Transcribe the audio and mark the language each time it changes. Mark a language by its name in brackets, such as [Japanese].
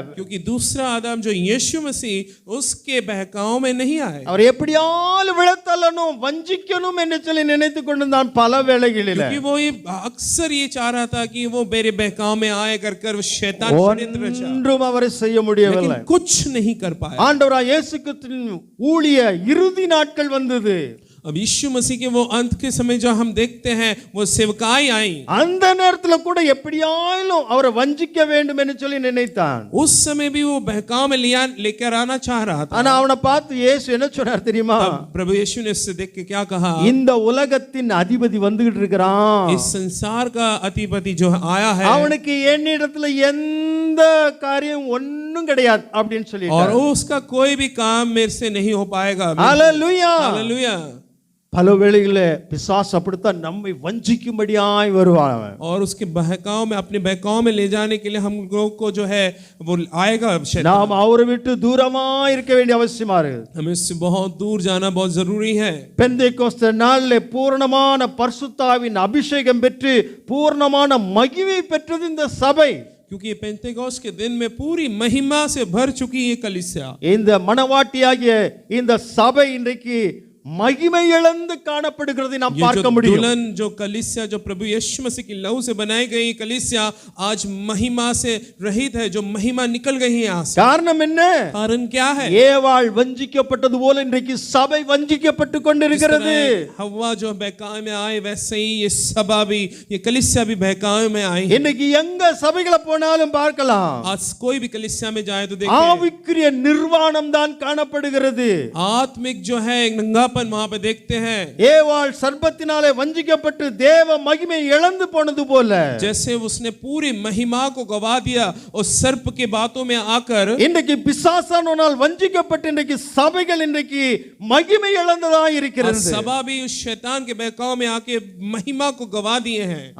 [Hindi] क्योंकि दूसरा आदम जो यीशु मसीह, उसके बहकाओं में नहीं आए। [Tamil] அவர் எப்படியாலும் விழத்தள்ளணும், வஞ்சிக்கணும் என்று சொல்லி நினைத்து கொண்டிருந்தான் பல வேளைகளில். [Hindi] क्योंकि वो ये अक्सर ये चाह रहा था कि वो मेरे बहकाव में आए कर वो शैतान षड्यंत्र रचा, [Tamil] ஒன்றும் அவரை செய்ய முடியவில்லை. [Hindi] लेकिन कुछ नहीं कर पाया। [Tamil] ஆண்டவராகிய இயேசு கிறிஸ்துவின் ஊழிய இறுதி நாட்கள் வந்தது. [Hindi] अब यीशु मसीह के वो अंत के समय जो हम देखते हैं, वो सेवकाई आई, [Tamil] அந்த நேரத்துல கூட எப்படியாயிலும் அவரை வஞ்சிக்க வேண்டும் என்று சொல்லி நினைத்தான். [Hindi] उस समय भी वो बहकाव में लेकर आना चाह रहा था। [Tamil] ஆனா அவனை பார்த்து இயேசு என்ன சொன்னார் தெரியுமா? [Hindi] प्रभु यीशु ने उससे देख के क्या कहा? [Tamil] இந்த உலகத்தின் அதிபதி வந்துகிட்டு இருக்கிறான், [Hindi] इस संसार का अधिपति जो आया है, [Tamil] அவனுக்கு என்னிடத்துல எந்த காரியம் ஒண்ணும் கிடையாது அப்படின்னு சொல்லி, [Hindi] और उसका कोई भी काम मेरे से नहीं हो पाएगा। [Tamil] ஹல்லேலூயா. [Hindi] हालेलुया। [Tamil] பல வேளைகளில் பிசாசு அப்படித்தான் நம்மை வஞ்சிக்கும்படியாய் வருவான். [Hindi] और उसके बहकाव में, अपने बहकाव में ले जाने के लिए हम लोग को जो है वो आएगा शैतान। [Tamil] நாம் அவரை விட்டு தூரமா இருக்க வேண்டிய அவசியமா இருக்கு. [Hindi] हमें उससे बहुत दूर जाना बहुत जरूरी है। [Tamil] பெந்தேகோஸ்தே நாளிலே பூரணமான பரிசுத்தாவின் அபிஷேகம் பெற்று பூரணமான மகிமை பெற்றது இந்த சபை. [Hindi] क्योंकि पेंतेकोस्त के दिन में पूरी महिमा से भर चुकी ये कलीसिया, [Tamil] இந்த மணவாட்டியாகிய இந்த சபை இன்றைக்கு மகிமை இழந்து காணப்படுகிறதை நாம் [Hindi] ये जो [Tamil] பார்க்க முடியும். [Hindi] दुल्हन जो कलीसिया जो प्रभु यीशु मसीह की लहू से बनाई गई कलीसिया आज महिमा से रहित है, जो महिमा निकल गई है यहाँ से। [Tamil] காரணம் என்ன? [Hindi] कारण क्या है? [Tamil] ஏவாள் வஞ்சிக்கப்பட்டது போல இன்றைக்கு சபை வஞ்சிக்கப்பட்டு கொண்டிருக்கிறது. [Hindi] हव्वा जो बहकावे में आए वैसे ही ये सभा भी, ये कलीसिया भी बहकावे में आई। [Tamil] இன்னைக்கு எங்க சபைகளை போனாலும் பார்க்கலாம், [Hindi] आज कोई भी कलीसिया में जाए तो देखिए [Tamil] ஆவிக்குரிய நிர்வாணம் தான் காணப்படுகிறது. [Hindi] आत्मिक जो है नंगापन वहां पे देखते हैं। [Tamil] ஏவாள் சர்ப்பத்தினாலே வஞ்சிக்கப்பட்டு தேவ மகிமை இழந்து போனது போல [Hindi] जैसे उसने पूरी महिमा को गवा दिया और सर्प के बातों में आकर [Tamil] இன்றைக்கு பிசாசானால் வஞ்சிக்கப்பட்டு இன்றைக்கு சபைகள் இன்றைக்கு மகிமை இழந்ததா இருக்கிறது. [Hindi] सभा भी उस शैतान के बहकाव में आके महिमा को गवा दिए हैं